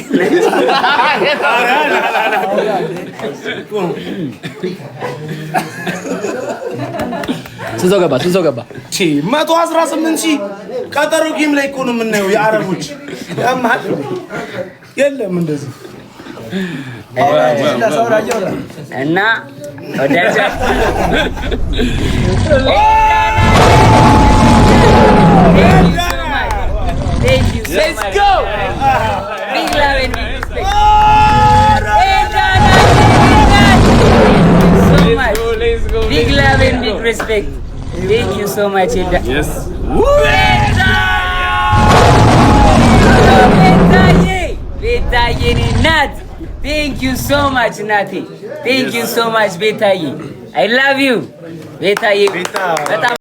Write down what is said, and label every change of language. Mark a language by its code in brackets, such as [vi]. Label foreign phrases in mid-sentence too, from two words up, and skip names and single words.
[am] ስንት ሰው ገባ? 118,000 ቀጠሮ ጌም ላይ እኮ ነው የምናየው። የአረቦች የለም እንደዚህ እና ወዳጃ [en] Thank you so Let's much. go. Big love and big respect. Let's go. Big love and big respect. Thank you so much, Hilda. Yes. [am] ቤታዬ ናት። [en] Thank you so much, Nati. Thank you so much, ቤታዬ. I love you. [am] ቤታዬ በጣም